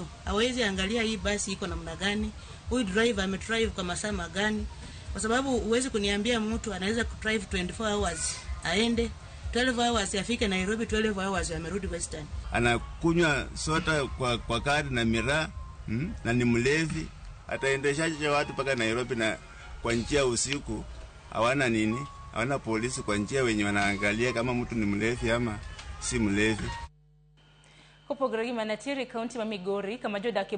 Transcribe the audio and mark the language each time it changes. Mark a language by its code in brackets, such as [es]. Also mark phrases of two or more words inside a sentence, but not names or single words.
[sw] Hawezi angalia hii basi iko namna gani, huyu driver amedrive kwa masaa magani, kwa sababu uwezi kuniambia mtu anaweza kudrive 24 hours aende 12 hours afike Nairobi, 12 hours amerudi Western. Anakunywa soda kwa kadi na miraa, na ni mlevi. Ataendeshaje watu paka Nairobi na kwa njia usiku? Hawana polisi kwa njia wenye wanaangalia kama mtu ni mlevi ama si mlevi. [luo] Kopogre gi manatiri kaunti ma Migori kama jodake